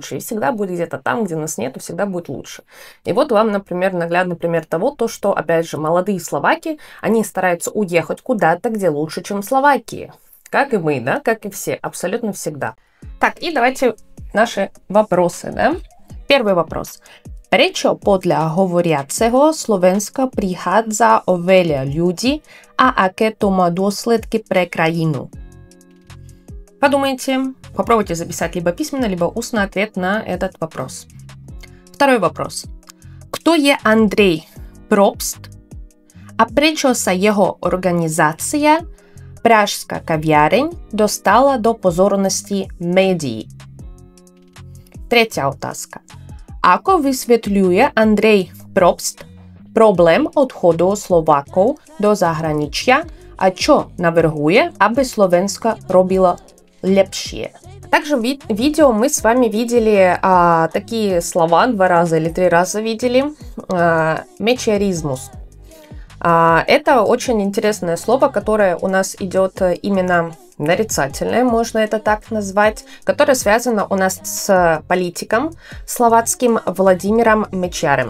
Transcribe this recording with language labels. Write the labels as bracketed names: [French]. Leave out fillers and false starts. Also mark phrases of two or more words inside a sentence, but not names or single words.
[Russian] И всегда будет где-то там, где нас нету, всегда будет лучше. И вот вам, например, наглядный пример того, то, что, опять же, молодые словаки, они стараются уехать куда-то, где лучше, чем в Словакии. Как и мы, да, как и все, абсолютно всегда. Так, и давайте наши вопросы, да. Первый вопрос. [Slovak] Prečo podľa hovoriaceho Slovenska prichádza oveľa ľudí a aké to má dôsledky pre krajinu? [Russian] Подумайте, попробуйте записать либо письменно, либо устно ответ на этот вопрос. Второй вопрос. [Slovak] Kto je Andrej Probst a prečo sa jeho organizácia Pražská kaviareň dostala do pozornosti médií? Tretia otázka. Ako vysvetľuje Andrej Probst problém odchodu Slovákov do zahraničia a čo navrhuje, aby Slovensko robilo lepšie? [Russian] Также в видео мы с вами видели такие слова, 2 раза или 3 раза видели. Мечеризмус. Это очень интересное слово, которое у нас идет именно нарицательное, можно это так назвать, которое связано у нас с политиком словацким Владимиром Мечаром.